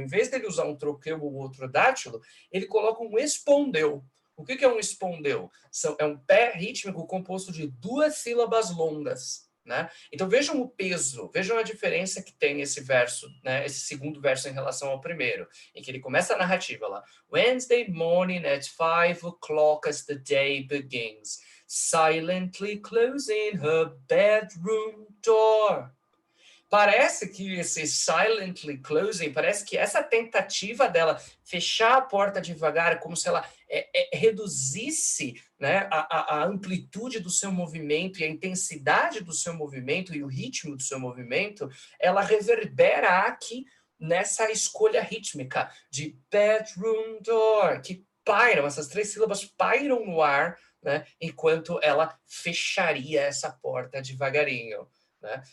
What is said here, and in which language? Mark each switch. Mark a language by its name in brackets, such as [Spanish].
[Portuguese] Em vez dele usar um troqueu ou outro dátilo, ele coloca um espondeu. O que é um espondeu? É um pé rítmico composto de 2 sílabas longas. Né? Então vejam o peso, vejam a diferença que tem esse verso, né? Esse segundo verso em relação ao primeiro, em que ele começa a narrativa lá. [English] Wednesday morning at 5 o'clock as the day begins, silently closing her bedroom door. [Portuguese] Parece que esse [English] silently closing, [Portuguese] parece que essa tentativa dela fechar a porta devagar, como se ela reduzisse, né, a amplitude do seu movimento e a intensidade do seu movimento e o ritmo do seu movimento, ela reverbera aqui nessa escolha rítmica de [English] bedroom door, [Portuguese] que pairam, essas 3 sílabas pairam no ar, né, enquanto ela fecharia essa porta devagarinho. Né?